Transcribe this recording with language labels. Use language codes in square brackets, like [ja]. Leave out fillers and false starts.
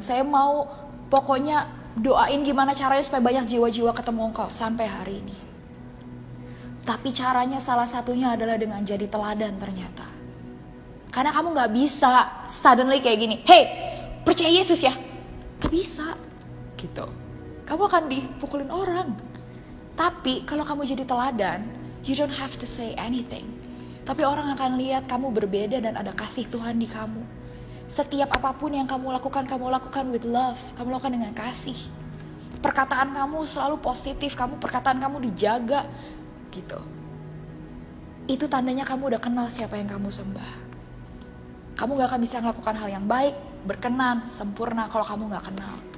[id] Saya mau pokoknya doain gimana caranya supaya banyak jiwa-jiwa ketemu Engkau sampai hari ini. Tapi caranya salah satunya adalah dengan jadi teladan ternyata. Karena kamu gak bisa suddenly kayak gini, hey, percaya Yesus ya. Gak bisa gitu. Kamu akan dipukulin orang. Tapi kalau kamu jadi teladan, [en] you don't have to say anything. [id] Tapi orang akan lihat kamu berbeda dan ada kasih Tuhan di kamu. Setiap apapun yang kamu lakukan [en] with love. [id] Kamu lakukan dengan kasih. Perkataan kamu selalu positif, perkataan kamu dijaga gitu. Itu tandanya kamu udah kenal siapa yang kamu sembah. Kamu gak akan bisa melakukan hal yang baik, berkenan, sempurna kalau kamu gak kenal.